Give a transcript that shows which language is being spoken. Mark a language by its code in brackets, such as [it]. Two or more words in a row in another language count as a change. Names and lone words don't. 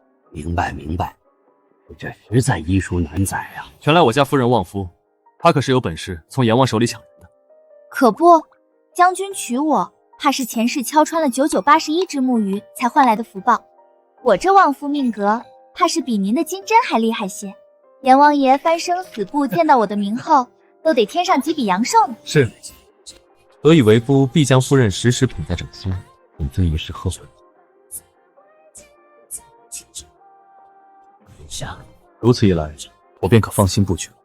[zh] 明白明白，这实在医书难载啊！全赖我家夫人旺夫，她可是有本事从阎王手里抢人的。可不，将軍娶我，怕是前世敲穿了9981只木魚才換來的福報。我這旺夫命格，怕是比您的金針還厲害些。阎王爺翻生死簿見到我的名後，都得添上幾筆陽壽呢。是，所以為夫必將夫人時時捧在掌心，本尊一世呵護。如此一來，我便可放心不舉了。